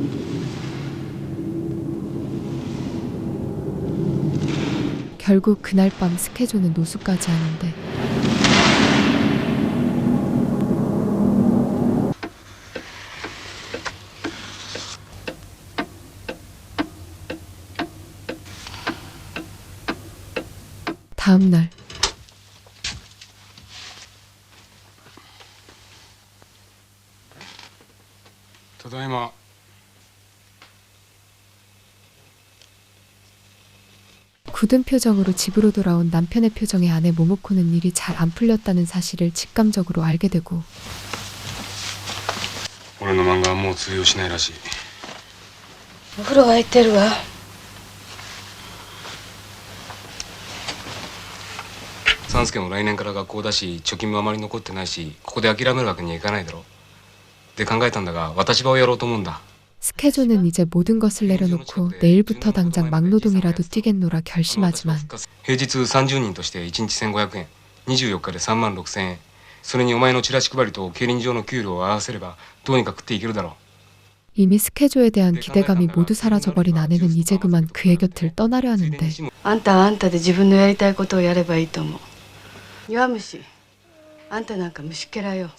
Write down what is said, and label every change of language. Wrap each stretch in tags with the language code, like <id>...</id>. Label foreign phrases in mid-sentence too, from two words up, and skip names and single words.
<ko>결국 그날 밤 스케조는 노숙까지 하는데 다음 날</ko> <ja>ただいま。</ja> <ko>굳은 표정으로 집으로 돌아온 남편의 표정에 아내 모모코는 일이 잘 안 풀렸다는 사실을 직감적으로 알게 되고</ko> <ja>俺の漫画はもう通用しないらしい。お風呂沸いてるわ。三助も来年から学校だし、貯金もあまり残ってないし、ここで諦めるわけにはいかないだろ。で考えたんだが、私場をやろうと思うんだ。</ja> <ko>스케조는 이제 모든 것을 내려놓고 내일부터 당장 막노동이라도 뛰겠노라 결심하지만</ko> <ja>平日30人として1日1500円、24日で3万6000円。それにお前のチラシ配りと競輪場の給料を合わせればどうにか食っていけるだろう。</ja> <ko>이미 스케조에 대한 기대감이 모두 사라져버린 아내는 이제 그만 그의 곁을 떠나려 하는데</ko> <ja>あんたはあんたで自分のやりたいことをやればいいと思う。弱虫。あんたなんか虫けらよ。</ja>